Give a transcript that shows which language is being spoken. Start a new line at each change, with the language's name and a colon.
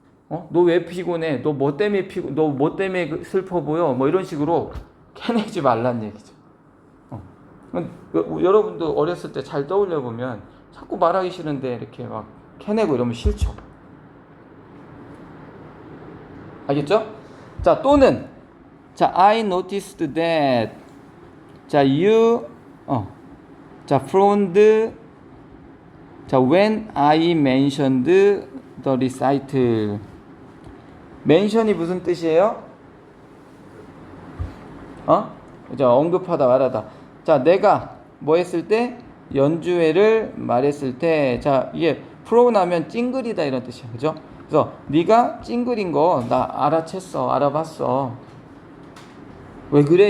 Korean: 너 왜 피곤해? 너 뭐 때문에 슬퍼 보여? 이런 식으로 캐내지 말란 얘기죠. 여러분도 어렸을 때 잘 떠올려 보면 자꾸 말하기 싫은데 이렇게 막 캐내고 이러면 싫죠. 알겠죠?
English: 자, 또는 자, I noticed that 자, you 자, found 자, when I mentioned the recital.
Korean: mention이 무슨 뜻이에요? 자, 언급하다 말하다. 자, 내가 뭐 했을 때 연주회를 말했을 때, 자, 이게 프로나면 찡그리다 이런 뜻이야. 그죠? 그래서 네가 찡그린 거 나 알아챘어. 알아봤어. 왜 그래?